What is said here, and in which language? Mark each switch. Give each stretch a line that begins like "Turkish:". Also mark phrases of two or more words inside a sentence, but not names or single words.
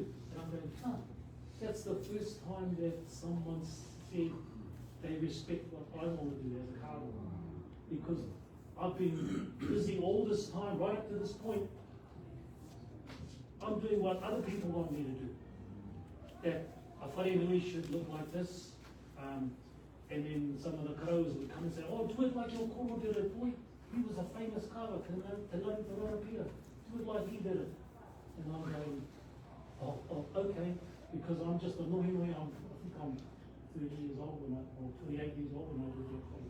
English: And I'm going, that's the first time that someone said they respect what I want to do as a carver. Because I've been busy all this time, right up to this point. I'm doing what other people want me to do. That a
Māori: whare nui
English: should look like this. And then some of the karaus would come and say, oh, do it like your koro did it, boy. He was a famous carver, Te Tohu Toi Kē. Do it like he did it. And I'm going, oh, okay, because I'm just a nohinui. I think I'm 30 years old or 28 years old when I did that thing.